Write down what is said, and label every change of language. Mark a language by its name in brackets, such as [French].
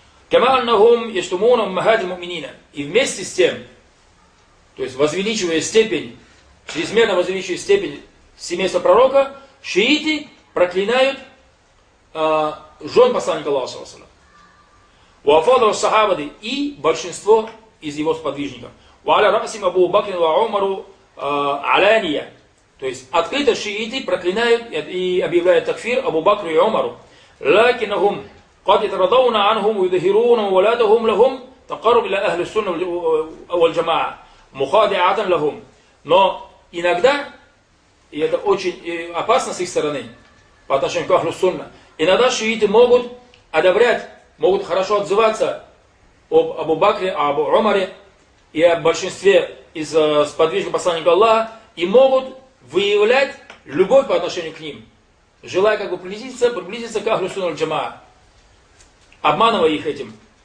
[Arabic] Кама аннахум йаштумуна уммахати муминина. [Russian] И вместе с тем, то есть возвеличивая степень, чрезмерно возвеличивая степень семейства пророка, шииты проклинают жен посланника Аллаха саллаллаху алейхи ва [Arabic] وافضل الصحابه [Russian] и большинство из его сподвижников. [Arabic] وعلى راسهم ابو بكر وعمر علانيه. [Russian] То есть открыто шииты проклинают и объявляют такфир Абу Бакру и Умару. [Arabic] لكنهم قد يترضون عنهم ويظهرون ولادهم لهم تقرب الى اهل السنه والجماعه مخادعه لهم. [Russian] Но иногда И это очень опасно с их стороны по отношению к Ахлу Сунна. Иногда шииты могут одобрять, могут хорошо отзываться об Абу Бакре, об Умаре и о большинстве из сподвижников посланника Аллаха, и могут выявлять любовь по отношению к ним, желая как бы приблизиться к Ахлю Сунна аль-Джамаа, обманывая их этим.